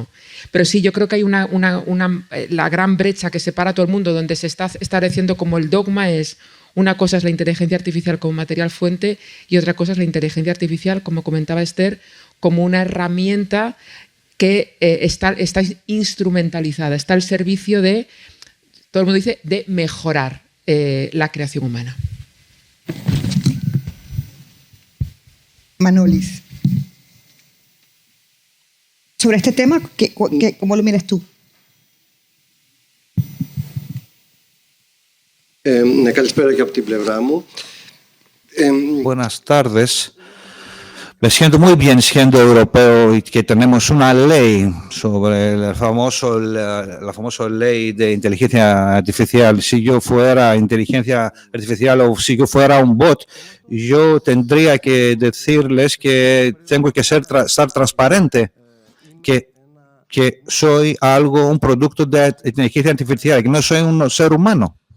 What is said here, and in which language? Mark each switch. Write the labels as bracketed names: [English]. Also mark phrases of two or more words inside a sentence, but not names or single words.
[Spanish] Pero sí, yo creo que hay la gran brecha que separa a todo el mundo, donde se está estableciendo como el dogma es: una cosa es la inteligencia artificial como material fuente y otra cosa es la inteligencia artificial, como comentaba Esther, como una herramienta que está instrumentalizada, está al servicio de, todo el mundo dice, de mejorar la creación humana. Manolis, sobre este tema, ¿cómo lo miras tú? [Greek] Καλησπέρα και από την πλευρά μου. [Spanish] Buenas tardes. Me siento muy bien siendo europeo y que tenemos una ley sobre la famosa ley de inteligencia artificial. Si yo fuera inteligencia artificial o si yo fuera un bot, yo tendría que decirles que tengo que estar transparente, que soy un producto de inteligencia artificial, que no soy un ser humano.